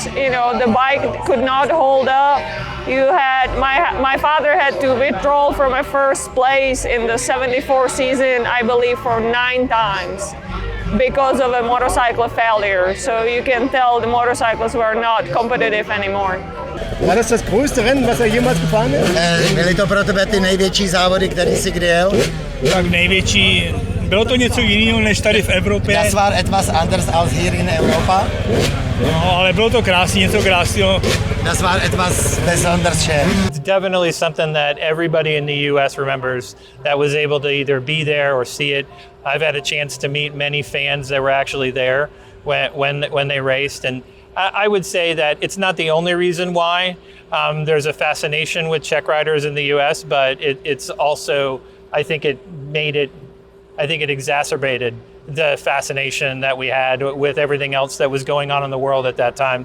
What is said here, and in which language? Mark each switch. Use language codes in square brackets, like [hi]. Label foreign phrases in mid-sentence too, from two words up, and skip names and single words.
[en] You know, the bike could not hold up. You had my father had to withdraw from a first place in the 74 season, I believe, for 9 times. Because of a motorcycle failure. So you can tell the motorcyclists were not competitive anymore. [de] War das das größte Rennen, was jemals gefahren ist? [cs] Byly to pro tebe ty největší závody, který jsi kdy jel? Tak největší, bylo to něco jiného než tady v Evropě. [de] Das war etwas anders als hier in Europa. [cs] No, ale bylo to krásný, něco krásného. [de] Das war etwas besonders schön. [en] It's definitely something that everybody in the U.S. remembers that was able to either be there or see it. I've had a chance to meet many fans that were actually there when they raced, and I would say that it's not the only reason why there's a fascination with Czech riders in the U.S., but it's also, I think it exacerbated the fascination that we had with everything else that was going on in the world at that time.